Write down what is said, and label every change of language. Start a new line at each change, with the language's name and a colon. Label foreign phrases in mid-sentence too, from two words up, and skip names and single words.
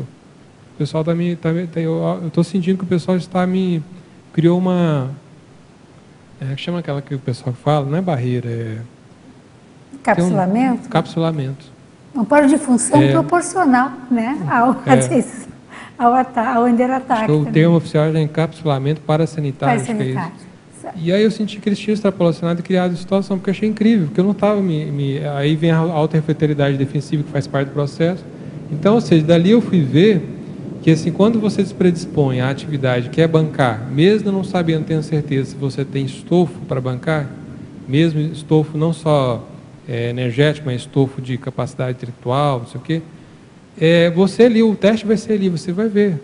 Portuguese: O pessoal eu estou sentindo que o pessoal criou uma, chama aquela que o pessoal fala, não é barreira, Capsulamento? Capsulamento. Um polo de função proporcional, né, ao enderataque. O termo oficial é encapsulamento parasanitário. Parasanitário. E aí eu senti que eles tinham extrapolacionado e criado a situação, porque eu achei incrível, porque eu não estava aí vem a autorrefletoriedade defensiva que faz parte do processo. Então, ou seja, dali eu fui ver que assim, quando você se predispõe à atividade que é bancar, mesmo não sabendo, tendo certeza se você tem estofo para bancar, mesmo estofo não só energético, mas estofo de capacidade intelectual, não sei o quê, você ali, o teste vai ser ali, você vai ver.